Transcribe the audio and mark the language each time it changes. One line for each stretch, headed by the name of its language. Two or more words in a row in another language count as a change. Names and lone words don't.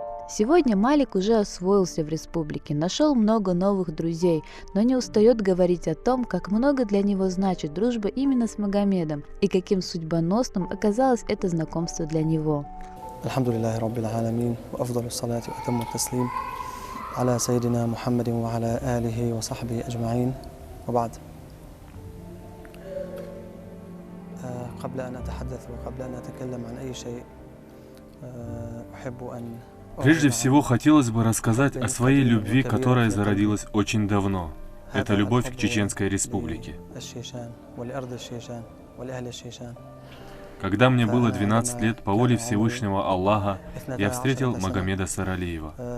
Russian: Сегодня Малик уже освоился в республике, нашел много новых друзей, но не устает говорить о том, как много для него значит дружба именно с Магомедом и каким судьбоносным оказалось это знакомство для него.
Arabic: الحمد لله رب العالمين وأفضل الصلاة وأتم التسليم على سيدنا محمد وعلى آله وصحبه أجمعين وبعد قبل أن أتحدث وقبل أن أتكلم عن أي شيء أحب أن
Russian: Прежде всего, хотелось бы рассказать о своей любви, которая зародилась очень давно. Это любовь к Чеченской Республике. Когда мне было 12 лет, по воле Всевышнего Аллаха, я встретил Магомеда Саралиева.